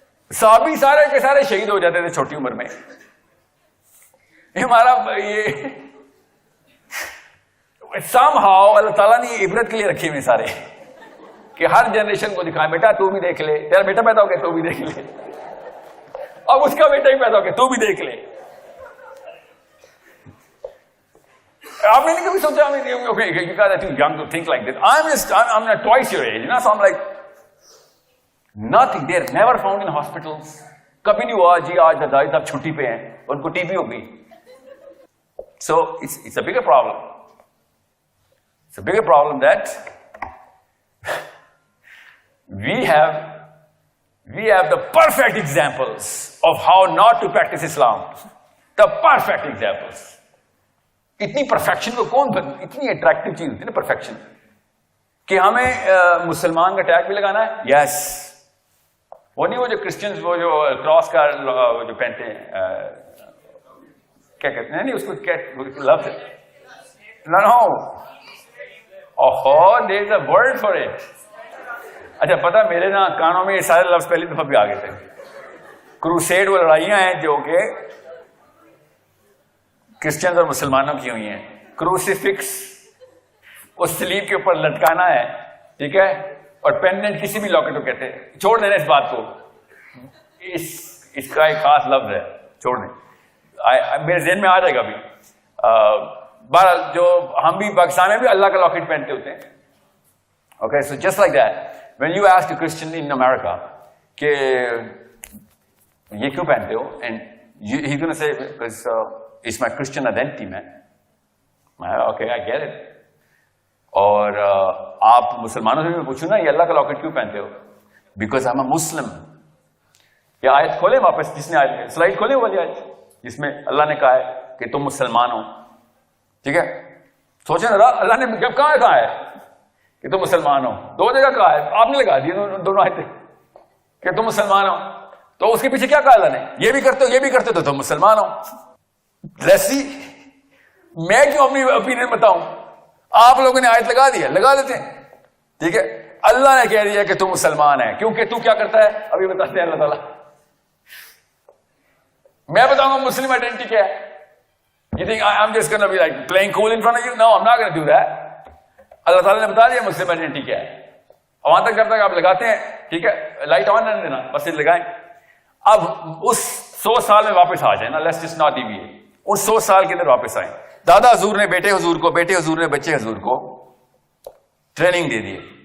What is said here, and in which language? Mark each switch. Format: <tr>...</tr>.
<ur>صحابی سارے کے سارے شہید ہو جاتے تھے چھوٹی عمر میں. ہمارا یہ somehow اللہ تعالیٰ نے یہ عبرت کے لیے رکھے ہوئے سارے, کہ ہر جنریشن کو دکھائیں بیٹا تو بھی دیکھ لے, تیرا بیٹا پیدا ہو گیا تو بھی دیکھ لے, اب اس کا بیٹا ہی پیدا ہو گیا تو بھی دیکھ لے. آپ نے نہیں کبھی سوچا</ur> <en>young to think like this. I'm not twice your age, so I'm like nothing. They're never found in hospitals.</en> <ur>کبھی نہیں ہوا جی آج دادی صاحب چھٹی پہ ہیں اور ان کو ٹی بی ہو گئی.</ur> <en>So it's a bigger problem. It's a bigger problem that we have the perfect examples of how not to practice Islam. The perfect examples.</en> <ur>اتنی پرفیکشن کو کون اتنی اٹریکٹیو چیز ہوتی ہے نا پرفیکشن, کہ ہمیں مسلمان کا ٹیگ بھی لگانا ہے. یس, وہ نہیں, وہ جو کرسچنز وہ جو کراس کا جو پہنتے ہیں کیا کہتے ہیں, نہیں اس کو لفظ نو اوہو</ur> <en>There is a word for it.</en> <ur>اچھا پتا میرے نا کانوں میں یہ سارے لفظ پہلی دفعہ بھی آ گئے تھے. کروسیڈ وہ لڑائیاں ہیں جو کہ کرسچنز اور مسلمانوں کی ہوئی ہیں. کروسیفکس اس سلیب کے اوپر لٹکانا ہے, ٹھیک ہے, اور پینڈنٹ کسی بھی لاکٹ کو کہتے ہیں. چھوڑ دینا اس بات کو, اس کا ایک خاص لفظ ہے, چھوڑ دیں, میرے ذہن میں آ جائے گا ابھی. بہرحال جو ہم بھی پاکستان میں بھی اللہ کا لاکٹ پہنتے ہوتے ہیں.</ur> <en>okay, so just like that when you ask a Christian in America</en> <ur>کہ یہ کیوں پہنتے ہو,</ur> <en>and he's going to say because it's my Christian identity man. Okay, I get it.</en> <ur>اور آپ مسلمانوں سے بھی پوچھو نا یہ اللہ کا لاکٹ کیوں پہنتے ہو,</ur> <en>because I'm a Muslim.</en> <ur>یہ آیت کھولیں واپس, جس نے آیت سلائڈ کھولیں والی آیت جس میں اللہ نے کہا ہے کہ تم مسلمان ہو, ٹھیک ہے. سوچیں نا اللہ نے جب کہاں ہے کہ تم مسلمان ہو, دو جگہ کہا ہے, آپ نے لگا دی دونوں آیتیں کہ تم مسلمان ہو, تو اس کے پیچھے کیا کہا اللہ نے؟ یہ بھی کرتے ہو یہ بھی کرتے ہو تو تم مسلمان ہو. لیسی میں کیوں اپنی اوپینین بتاؤں, آپ لوگوں نے آیت لگا دی ہے, لگا دیتے ہیں, ٹھیک ہے. اللہ نے کہہ دیا کہ تم مسلمان ہے, کیونکہ تو کیا کرتا ہے ابھی بتاتے ہیں اللہ تعالیٰ. میں بتاؤں گا مسلم آئیڈینٹی کیا ہے.</ur> <en>You think I'm just going to be like playing cool in front of you? No, I'm not going to do that.</en> <ur>اللہ تعالیٰ نے بتا دیا مسلم آئیڈینٹی کیا ہے. وہاں تک جب تک آپ لگاتے ہیں, ٹھیک ہے, لائٹ آن رہنے دینا, بس لگائیں. اب اس 100 سال میں واپس آ جائیں نا,</ur> <en>Let's just not deviate.</en> <ur>اس 100 سال کے اندر واپس آئیں. دادا حضور نے بیٹے حضور کو, بیٹے حضور نے بچے حضور کو ٹریننگ دے دی ہے.</ur>